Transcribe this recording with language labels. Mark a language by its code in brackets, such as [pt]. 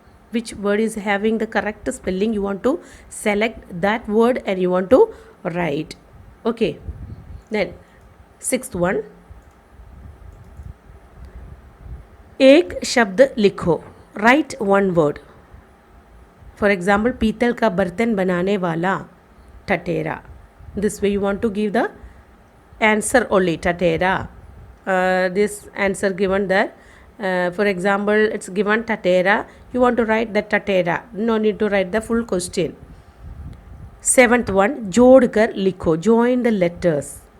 [en] Which word is having the correct spelling, you want to select that word and you want to write. Okay, then sixth one, [hi] एक शब्द लिखो. [en] Write one word. For example, [hi] पीतल का बर्तन बनाने वाला टटेरा. [en] This way you want to give the answer only, tatera. This answer given there. For example, it's given tatera. You want to write the tatera. No need to write the full question. Seventh one, [hi] jodkar likho. [en] Join the letters.